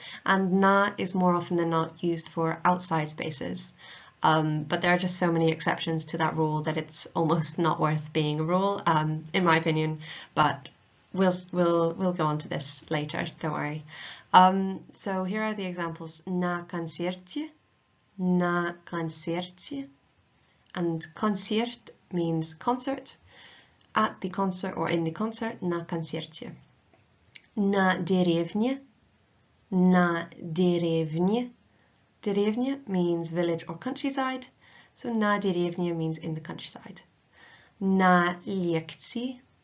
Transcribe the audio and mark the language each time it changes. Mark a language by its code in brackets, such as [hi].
[en] And na is more often than not used for outside spaces. But there are just so many exceptions to that rule that it's almost not worth being a rule, in my opinion. But we'll go on to this later, don't worry. So here are the examples. [ru] На концерте, на концерте. [en] And concert means concert. At the concert or in the concert, [ru] на концерте. На деревне, на деревне. [en] Деревня means village or countryside. So [ru] на деревне [en] means in the countryside. [ru] На лекции,